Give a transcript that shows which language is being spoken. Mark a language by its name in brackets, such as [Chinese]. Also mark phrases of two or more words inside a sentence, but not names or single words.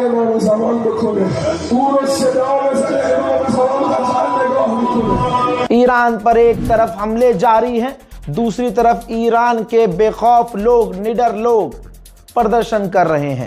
[Persian] امام زمان بکنه، او رو صدا بزنه، امام زمان قطعا نگاه میکنه। [Hindi] ईरान पर एक तरफ हमले जारी हैं, दूसरी तरफ ईरान के बेखौफ लोग, निडर लोग प्रदर्शन कर रहे हैं।